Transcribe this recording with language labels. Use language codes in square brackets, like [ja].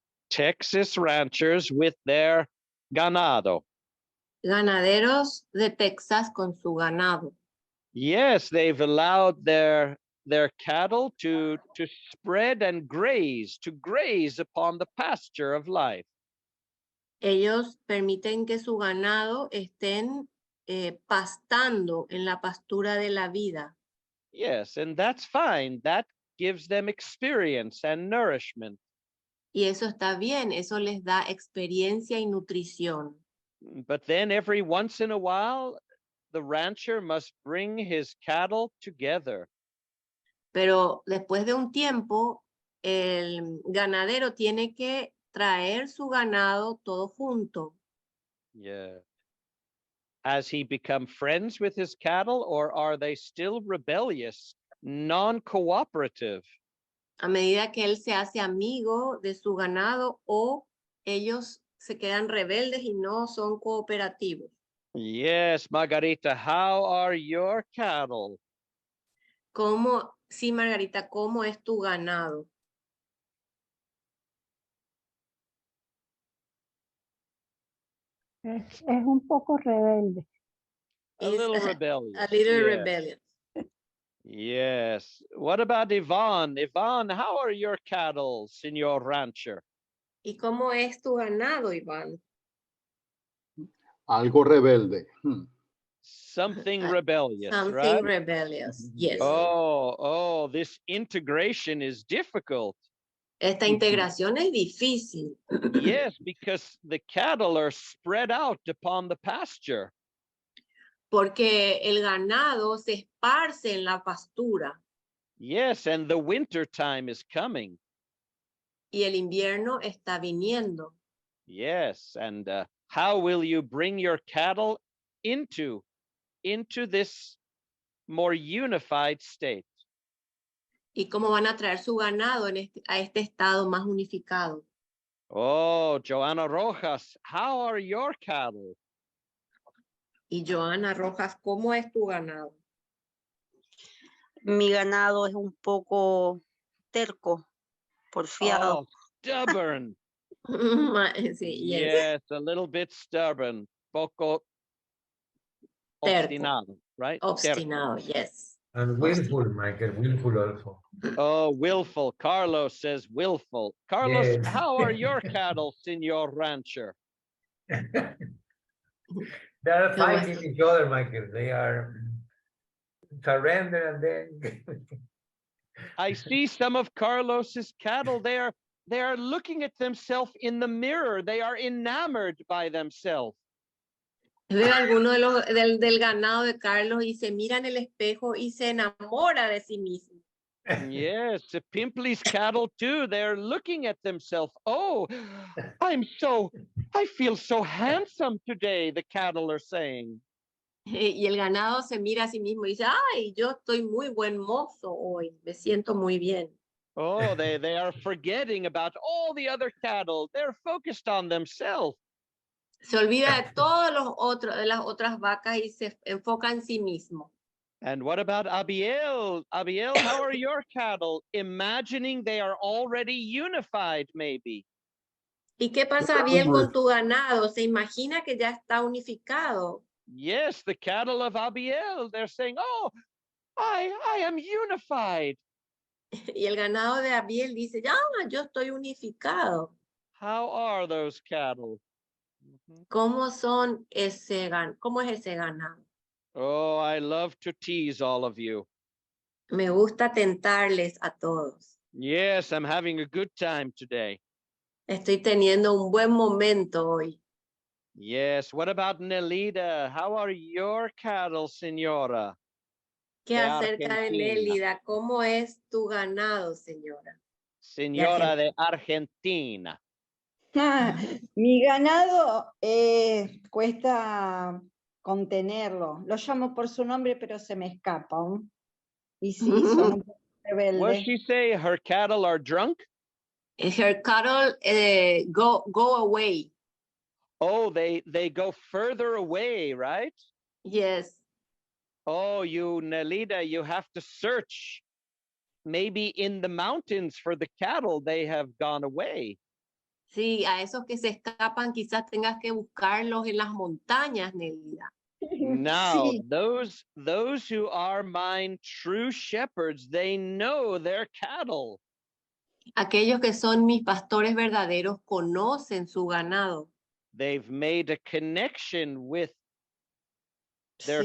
[en] Texas ranchers with their ganado. [es] Ganaderos de Texas con su ganado. [en] Yes, they've allowed their cattle to spread and to graze upon the pasture of life. [es] Ellos permiten que su ganado estén pastando en la pastura de la vida. [en] Yes, and that's fine. That gives them experience and nourishment. [es] Y eso está bien, eso les da experiencia y nutrición. [en] But then every once in a while, the rancher must bring his cattle together. [es] Pero después de un tiempo, el ganadero tiene que traer su ganado todo junto. [en] Yeah. Has he become friends with his cattle, or are they still rebellious, non-cooperative? [es] A medida que él se hace amigo de su ganado o ellos se quedan rebeldes y no son cooperativos. [en] Yes, Margarita, how are your cattle? [es] Sí, Margarita, ¿cómo es tu ganado? Es un poco rebelde. [en] A little rebellious. A little yes. rebellious. Yes. What about Yvonne? Yvonne, how are your cattle, Señor Rancher? [es] ¿Y cómo es tu ganado, Iván? Algo rebelde. [en] Something rebellious, Something right? rebellious, yes. Oh, this integration is difficult. [es] Esta integración es difícil. [en] Yes, because the cattle are spread out upon the pasture. [es] Porque el ganado se esparce en la pastura. [en] Yes, and the winter time is coming. [es] Y el invierno está viniendo. [en] Yes, and how will you bring your cattle into this more unified state? [es] ¿Y cómo van a traer su ganado a este estado más unificado? [en] Oh, Joana Rojas, how are your cattle? [es] Y Joana Rojas, ¿cómo es tu ganado? Mi ganado es un poco terco, porfiado. [en] Oh, stubborn. [es] Sí, [en] Yes, a little bit stubborn. [es] Poco Terco. obstinado, [en] right? [es] Obstinado, [en] yes. And willful, Michael, willful also. Oh, willful. Carlos says willful. Carlos, Yes. how are your cattle, Señor Rancher? They are fighting each other, Michael. They are surrender and then I see some of Carlos's cattle. They are looking at themselves in the mirror. They are enamored by themselves. [es] Veo alguno del ganado de Carlos y se mira en el espejo y se enamora de sí mismo. [en] Yes, the Pimply's cattle too. They're looking at themselves. Oh, I feel so handsome today, the cattle are saying. [es] Y el ganado se mira a sí mismo y dice, ay, yo estoy muy buen mozo hoy, me siento muy bien. [en] Oh, they are forgetting about all the other cattle. They're focused on themselves. [es] Se olvida de de las otras vacas y se enfoca en sí mismo. [en] And what about Abiel? Abiel, how are your cattle? Imagining they are already unified, maybe. [es] ¿Y qué pasa bien con tu ganado? ¿Se imagina que ya está unificado? [en] Yes, the cattle of Abiel, they're saying, oh, I am unified. [es] Y el ganado de Abiel dice, ya, yo estoy unificado. [en] How are those cattle? [es] ¿Cómo es ese ganado? [en] Oh, I love to tease all of you. [es] Me gusta tentarles a todos. [en] Yes, I'm having a good time today. [es] Estoy teniendo un buen momento hoy. [en] Yes, what about Nelida? How are your cattle, señora? [es] ¿Qué De acerca de Argentina. Nélida? ¿Cómo es tu ganado, señora? Señora de Argentina. Mi ganado cuesta contenerlo. Lo llamo por su nombre, pero se me escapa. Y sí, son un poco [en] What [es] rebeldes. [en] she say? Her cattle are drunk? Her cattle go away. Oh, they go further away, right? Yes. Oh, you, Nelida, you have to search. Maybe in the mountains for the cattle, they have gone away. [es] Sí, a esos que se escapan quizás tengas que buscarlos en las montañas, Nelida. [en] Now, [es] Sí, [en] those who are mine true shepherds, they know their cattle. [es] Aquellos que son mis pastores verdaderos conocen su ganado. [en] They've made a connection with their